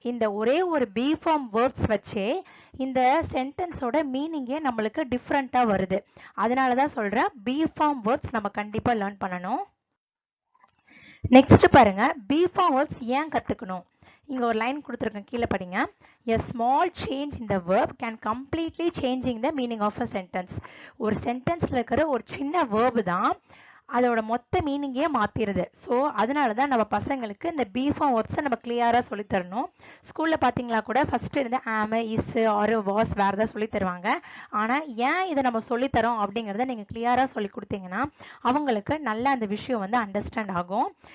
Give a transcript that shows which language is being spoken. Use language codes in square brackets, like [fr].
[ta] இந்த ஒரே ஒரு பி ஃபார்ம் வேர்ட்ஸ் வச்சே இந்த சென்டென்ஸோட மீனிங்கே நம்மளுக்கு டிஃப்ரெண்டா வருது. அதனாலதான் சொல்றேன் பி ஃபார்ம் வேர்ட்ஸ் நம்ம கண்டிப்பா லேர்ன் பண்ணணும். நெக்ஸ்ட் பாருங்க, பி ஃபார்ம் வேர்ட்ஸ் ஏன் கத்துக்கணும். இங்க ஒரு லைன் கொடுத்துருக்கேன், கீழே படிங்க. [en] A small change in the verb can completely changing the meaning of a sentence. [ta] ஒரு சென்டென்ஸ்ல இருக்கிற ஒரு சின்ன verb தான் அதோட மொத்த மீனிங்கே மாத்திருது. ஸோ அதனால தான் நம்ம பசங்களுக்கு இந்த பி ஃபார்ம் வேர்ட்ஸை நம்ம கிளியரா சொல்லி தரணும். ஸ்கூல்ல பாத்தீங்களா கூட ஃபர்ஸ்ட் இருந்து ஆம், இஸ், ஆர், வாஸ், வேர் தான் சொல்லி தருவாங்க. ஆனா ஏன் இதை நம்ம சொல்லி தரோம் அப்படிங்கறத நீங்க கிளியரா சொல்லி கொடுத்தீங்கன்னா அவங்களுக்கு நல்லா அந்த விஷயம் வந்து அண்டர்ஸ்டாண்ட் ஆகும்.